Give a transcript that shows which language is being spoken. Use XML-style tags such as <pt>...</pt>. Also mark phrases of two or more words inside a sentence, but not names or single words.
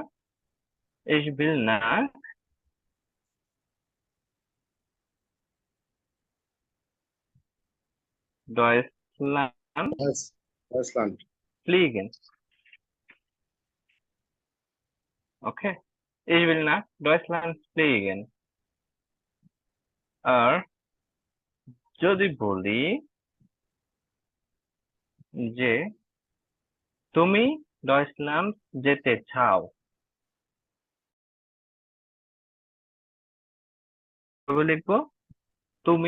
<de>Ich will nach Deutschland ডয়েচল্যান্ড ফ্লিগেন।</de> <bn>ওকে,</bn> <de>ich will nach Deutschland fliegen।</de> <bn>আর যদি বলি যে তুমি ডয়েচল্যান্ড যেতে চাও, তবে লিখবো তুমি</bn>